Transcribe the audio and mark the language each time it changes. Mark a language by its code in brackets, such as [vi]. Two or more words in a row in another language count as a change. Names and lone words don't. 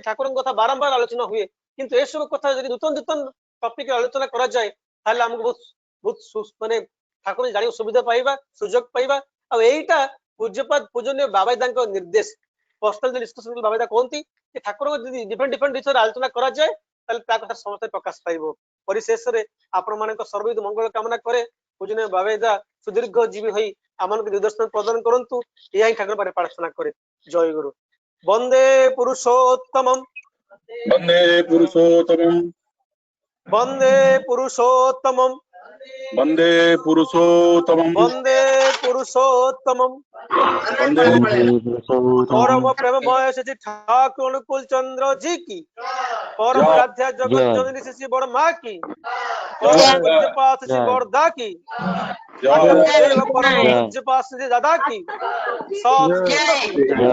[or] ଠାକୁରଙ୍କ କଥା ବାରମ୍ବାର ଆଲୋଚନା ହୁଏ କିନ୍ତୁ ଏ ସବ କଥା ଯଦି ନୂତନ ନୂତନ टॉपिक ଆଲୋଚନା କରା ଯାଏ ତାଲେ ହମକୋ ବହୁତ ମାନେ ଠାକୁର ଜାଣି ସୁବିଧା ପାଇବା ସୁଯୋଗ ପାଇବା ଆ ଏଇଟା ପୂଜ୍ୟପାଦ ପୂଜନୀୟ ବାବାଇଦାଙ୍କ ନିର୍ଦ୍ଦେଶ [en] personal discussion [or] ବାବାଇଦା କହନ୍ତି କି ଠାକୁର ଯଦି डिफरेंट ବିଷୟ ଆଲୋଚନା କରା ଯାଏ ତାଲେ ତା କଥା ସମସ୍ତ ପ୍ରକାଶ ପାଇବ ପରିଶେଷ ରେ ଆପଣ ମାନଙ୍କ ସର୍ବବିଧ ମଙ୍ଗଳ କାମନା କରେ ପୂଜନୀୟ ବାବାଇଦା ସୁଦୀର୍ଘ ଜୀବୀ ହୋଇ ଆମଙ୍କ ନିର୍ଦ୍ଦେଶନ ପ୍ରଦାନ କରନ୍ତୁ ଏହି ଠାକୁର ପାରେ ପ୍ରାର୍ଥନା କରେ [sa] जय गुरु वंदे पुरुषोत्तमम वंदे पुरुषोत्तमम वंदे पुरुषोत्तमम वंदे पुरुषोत्तमम वंदे पुरुषोत्तमम वंदे [hi] परम प्रेममय श्री ठाकुर अनुकूल चंद्र जी की परम आराध्या जगत जननी श्री बड़ माँ की परम पूज्यपाद श्री बड़दा की परम पूज्यपाद श्री दादा की सब